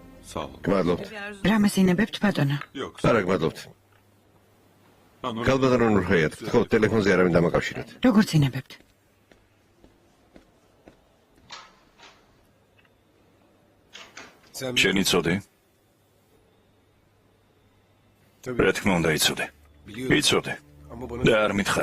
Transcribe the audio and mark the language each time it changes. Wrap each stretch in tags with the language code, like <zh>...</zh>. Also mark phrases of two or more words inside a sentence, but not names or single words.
<tr>Sağ olun.</tr> <ka>გმადლობთ. რამეს ინებებთ ბატონო?</ka> <tr>Yok.</tr> <ka>არა, გმადლობთ.</ka> <tr>Ben onu...</tr> <ka>ქალბატონო ნურხაიათ, ხო, ტელეფონზე არავინ დამაკავშირეთ. როგორც ინებებთ? შენი წოდი? რა თქმა უნდა იცოდე. იცოდე. და არ მითხარ.</ka>